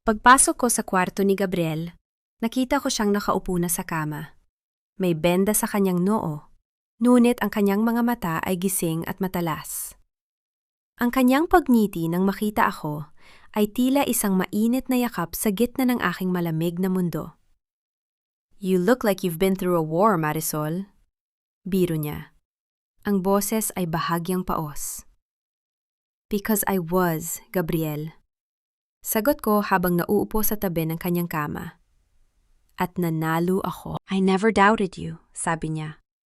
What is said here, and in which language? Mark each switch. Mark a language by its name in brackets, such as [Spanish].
[Filipino] Pagpasok ko sa kwarto ni Gabriel, nakita ko siyang nakaupo na sa kama. May benda sa kanyang noo, ngunit ang kanyang mga mata ay gising at matalas. Ang kanyang pagngiti nang makita ako ay tila isang mainit na yakap sa gitna ng aking malamig na mundo. [English] "You look like you've been through a war, Marisol." [Filipino] Biro niya. Ang boses ay bahagyang paos. [English] "Because I was, Gabriel." [Filipino] Sagot ko habang nauupo sa tabi ng kanyang kama. At nanalo ako. [English] "I never doubted you," [Filipino] sabi niya.